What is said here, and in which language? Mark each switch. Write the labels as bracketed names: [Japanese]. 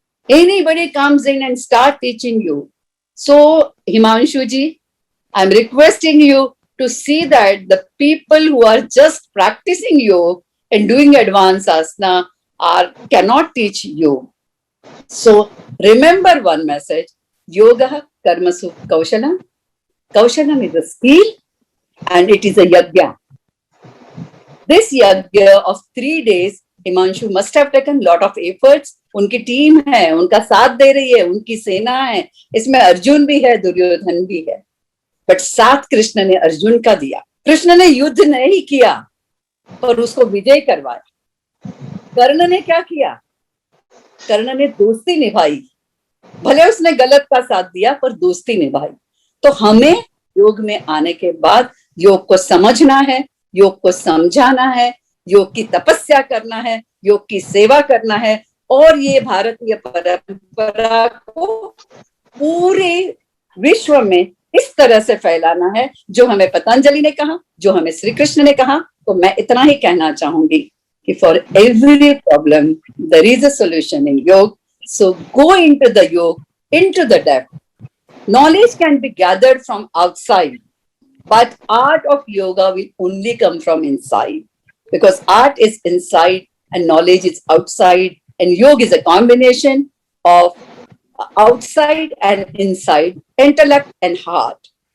[English] Anybody comes in and start teaching you. So Himanshuji, I'm requesting you to see that the people who are just practicing yoga and doing advanced asana cannot teach you. So remember one message, yoga karmasu kaushalam. Kaushalam is a skill and it is a yajna. This yajna of 3 days, Himanshu must have taken lot of efforts. [Hindi] उनकी team है, उनका साथ दे रही है, उनकी सेना है, इसमें अर्जुन भी है, दुर्योधन भी है, बट साथ कृष्ण ने अर्जुन का दिया. कृष्ण ने युद्ध नहीं किया पर उसको विजय करवाया. कर्ण ने क्या किया? कर्ण ने दोस्ती निभाई, भले उसने गलत का साथ दिया पर दोस्ती निभाई. तो हमें योग में आने के बाद योग को समझना है, योग को समझाना है, योग की तपस्या करना है, योग की सेवा करना है, और ये भारतीय परंपरा को पूरे विश्व में इस तरह से फैलाना है जो हमें पतंजलि ने कहा, जो हमें श्री कृष्ण ने कहा. तो मैं इतना ही कहना चाहूंगी कि [English] For every problem there is a solution in yoga. So go into the yoga, into the depth. Knowledge can be gathered from outside, but art of yoga will only come from inside, because art is inside and knowledge is outside, and yoga is a combination of outside and inside, intellect and heart.